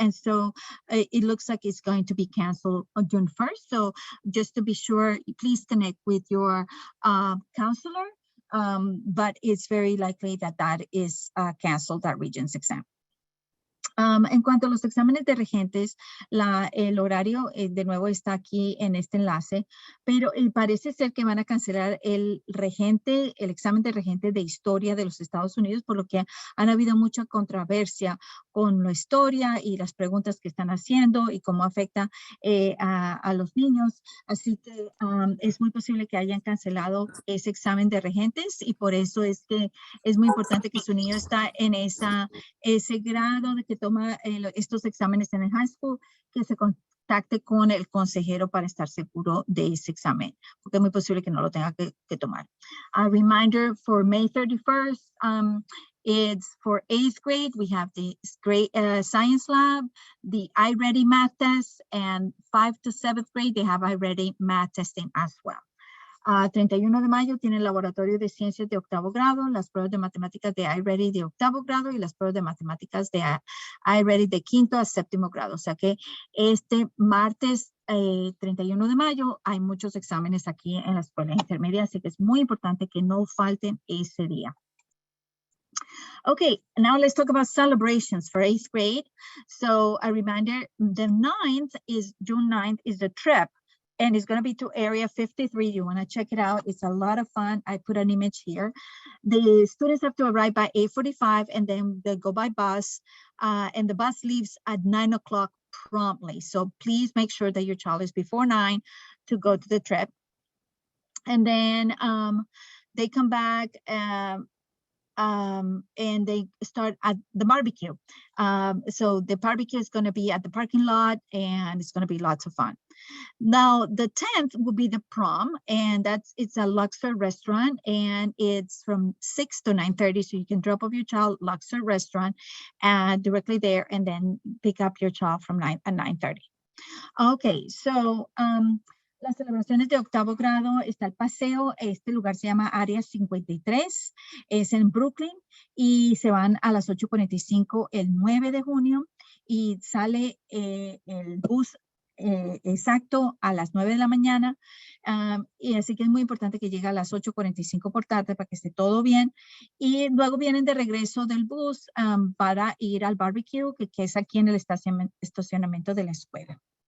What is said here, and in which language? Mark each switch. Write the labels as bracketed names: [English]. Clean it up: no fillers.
[English] And so it looks like it's going to be canceled on June 1st. So just to be sure, please connect with your counselor. But it's very likely that is canceled, that Regents exam. [Spanish] En cuanto a los exámenes de regentes, el horario de nuevo está aquí en este enlace, pero parece ser que van a cancelar el examen de regente de historia de los Estados Unidos, por lo que han habido mucha controversia con la historia y las preguntas que están haciendo y cómo afecta a los niños. Así que es muy posible que hayan cancelado ese examen de regentes y por eso es que es muy importante que su niño está en ese grado de que toma estos exámenes en el high school, que se contacte con el consejero para estar seguro de ese examen, porque es muy posible que no lo tenga que tomar. [English] A reminder for May 31st, it's for 8th grade. We have the science lab, the iReady math test, and 5th to 7th grade, they have iReady math testing as well. [Spanish] 31 de mayo tiene el laboratorio de ciencias de octavo grado, las pruebas de matemáticas de iReady de octavo grado y las pruebas de matemáticas de iReady de quinto a séptimo grado. O sea que este martes 31 de mayo hay muchos exámenes aquí en la escuela intermedia, así que es muy importante que no falten ese día. [English] Okay, now let's talk about celebrations for 8th grade. So a reminder, June 9th is the trip. And it's going to be to Area 53. You want to check it out. It's a lot of fun. I put an image here. The students have to arrive by 8:45 and then they go by bus. And the bus leaves at 9 o'clock promptly. So please make sure that your child is before 9 to go to the trip. And then they come back and they start at the barbecue. So the barbecue is going to be at the parking lot and it's going to be lots of fun. Now, the 10th will be the prom, and it's a Luxor restaurant, and it's from 6 to 9:30, so you can drop off your child Luxor restaurant directly there, and then pick up your child from 9 at 9:30. Okay, so [Spanish] las celebraciones de octavo grado está el paseo. Este lugar se llama Área 53, es en Brooklyn, y se van a las 8:45 el 9 de junio, y sale el bus exacto a las 9 de la mañana, y así que es muy importante que llegue a las 8:45 por tarde para que esté todo bien, y luego vienen de regreso del bus para ir al barbecue que es aquí en el estacionamiento de la escuela.